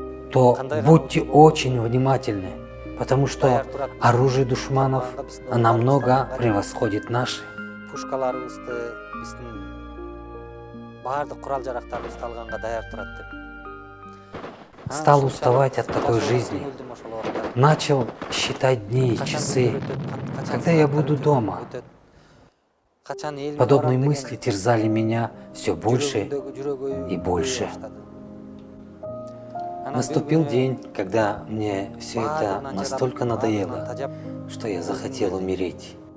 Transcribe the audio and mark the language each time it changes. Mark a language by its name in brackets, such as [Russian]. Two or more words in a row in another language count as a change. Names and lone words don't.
[Russian] то будьте очень внимательны, потому что оружие душманов намного превосходит наши. [Kyrgyz] Пушкаларыбызды биздин баардык курал-жарактарыбызды алганга даяр турат деп. [Russian] Стал уставать от такой жизни. Начал считать дни и часы, когда я буду дома. Подобные мысли терзали меня все больше и больше. Наступил день, когда мне все это настолько надоело, что я захотел умереть.